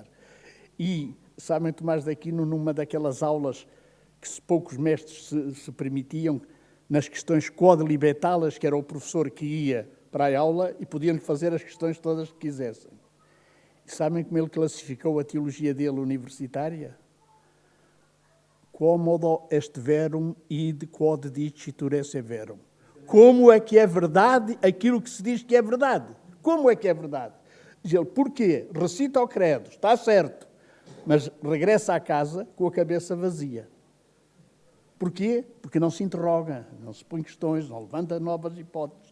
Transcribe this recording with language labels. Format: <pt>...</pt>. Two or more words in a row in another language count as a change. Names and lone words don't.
<pt>E, sabem, Tomás de Aquino, numa daquelas aulas que poucos mestres se permitiam, nas questões quodlibetalas, que era o professor que ia para a aula e podiam-lhe fazer as questões todas que quisessem. E sabem como ele classificou a teologia dele universitária?</pt> <la>Quomodo est verum id quod dicitur esse verum.</la> <pt>Como é que é verdade aquilo que se diz que é verdade? Como é que é verdade? Diz ele, porquê? Recita o credo, está certo, mas regressa à casa com a cabeça vazia. Porquê? Porque não se interroga, não se põe questões, não levanta novas hipóteses.</pt>